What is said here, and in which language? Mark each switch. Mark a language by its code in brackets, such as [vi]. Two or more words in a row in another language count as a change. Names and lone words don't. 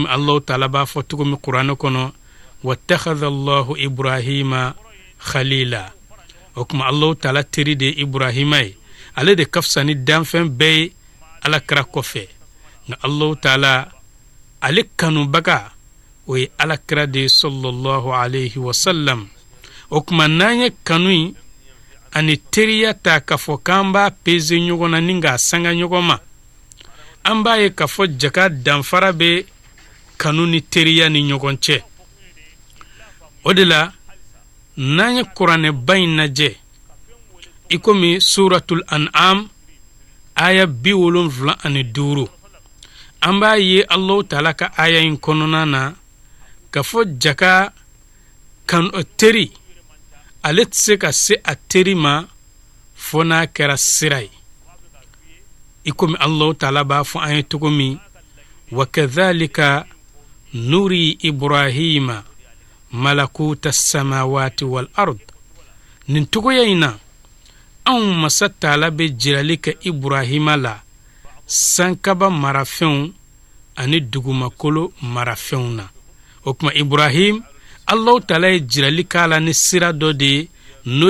[bm] Allahu taala b'a fɔ cogo min kuranɛ kɔnɔ [ar] واتخذ الله إبراهيم خليلا [bm] o kuma Allahu taala teri de Ibrahima ye ale de ka fisa ni danfɛn bɛɛ ye alakira kɔfɛ nka Allahu taala ale kanubaga o ye alakira de [ar] صلى الله عليه وسلم [bm] o kuma n'an ye kanu in ani teriya ta k'a fɔ k'an b'a peze ɲɔgɔn na ni k'a sanga ɲɔgɔn ma an b'a ye k'a fɔ jaka danfara bɛ kanu ni teriya ni ɲɔgɔn cɛ o de la n'an ye kuranɛba in lajɛ i komi suratul an'am aya 75 an b'a ye Allahu taala ka aya in kɔnɔna na k'a fɔ jaka kan teri ale tɛ se ka se a teri ma fo n'a kɛra sira ye i komi Allahu taala b'a fɔ an ye cogo min wa [ar] وكذلك نري إبراهيم ملكوت السماوات والأرض [bm] nin togoya in na anw masa taala bɛ jirali kɛ Ibrahima la sankaba marafɛnw ani dugumakolo marafɛnw na o kuma Ibrahim Allahu taala ye jirali k'a la ni sira dɔ de ye n'o